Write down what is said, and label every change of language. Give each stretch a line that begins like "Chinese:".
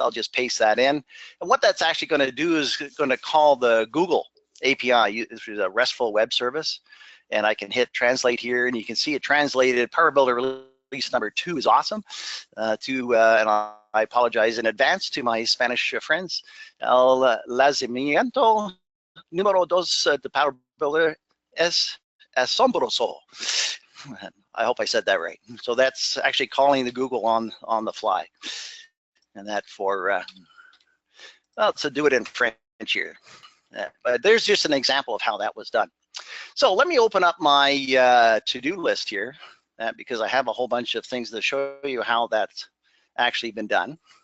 English: I'll just paste that in. And what that's actually going to do is going to call the Google API, which is a RESTful web service. And I can hit translate here, and you can see it translated. PowerBuilder release number 2 is awesome. And I apologize in advance to my Spanish friends.
Spanish: El lanzamiento número 2 de PowerBuilder es asombroso.
English: I hope I said that right. So that's actually calling the Google on the fly. And that for, well, to do it in French here. But there's just an example of how that was done. So let me open up my to-do list here, because I have a whole bunch of things to show you how that's actually been done.